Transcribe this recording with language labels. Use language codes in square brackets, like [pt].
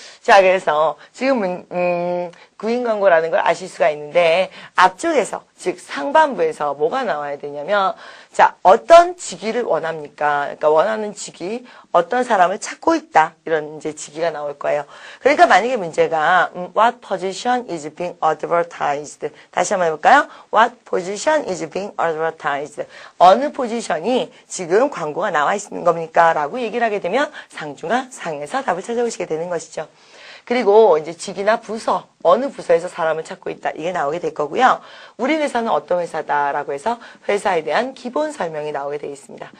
[ko] 자, 그래서, 지금은, 구인 광고라는 걸 아실 수가 있는데, 앞쪽에서, 즉, 상반부에서 뭐가 나와야 되냐면, 자, 어떤 직위를 원합니까? 그러니까 원하는 직위, 어떤 사람을 찾고 있다. 이런 이제 직위가 나올 거예요. 그러니까 만약에 문제가, [en] what position is being advertised? [ko] 다시 한번 해볼까요? [en] What position is being advertised? [ko] 어느 포지션이 지금 광고가 나와 있는 겁니까? 라고 얘기를 하게 되면 상중하 상에서 답을 찾아오시게 되는 것이죠. 그리고 이제 직이나 부서, 어느 부서에서 사람을 찾고 있다. 이게 나오게 될 거고요. 우리 회사는 어떤 회사다라고 해서 회사에 대한 기본 설명이 나오게 되어 있습니다.